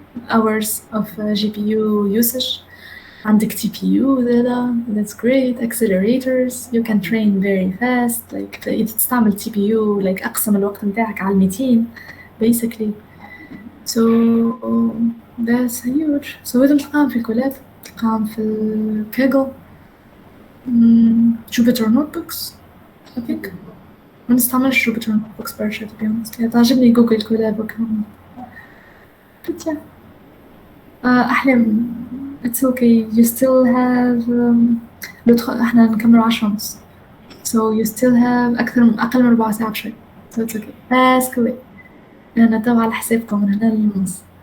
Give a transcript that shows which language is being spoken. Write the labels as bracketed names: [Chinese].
[English] hours of GPU usage عندك TPU that's great accelerators you can train very fast like [Arabic] إذا تستعمل [English] TPU like [Arabic] أقسم الوقت متاعك على [English] 200 basically so that's huge so [Arabic] هذا تلقاهم في الكولاب تلقاهم في الكاجل [English] Jupyter notebooks I think [Arabic] ما نستعملش جوبيتر نوتبوكس برشا [English] to be honest. [Arabic] تعجبني جوجل كولاب وكمان. [English] But yeah. أحلام it's okay you still have [Arabic] احنا نكمل [English] 10:30 so you still have [Arabic] أقل من 4 ساعة بشوي [English] so it's okay ask away [Arabic] أنا توا على حسابكم من هنا للنص.